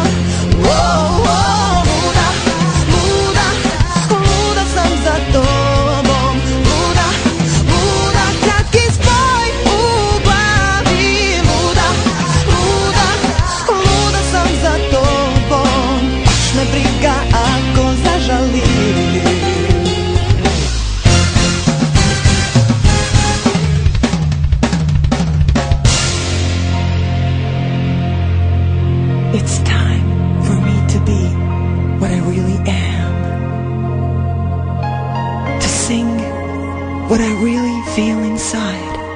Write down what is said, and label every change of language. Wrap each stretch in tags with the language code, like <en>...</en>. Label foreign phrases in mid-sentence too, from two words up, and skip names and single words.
<sr>Wow, wow, luda, luda, luda sam za tobom. Luda, luda, kratki spoj u glavi. Luda, luda, luda sam za tobom. Baš me briga ako zažališ.</sr> <en>It's time for me to be what I really am, to sing what I really feel inside.</en>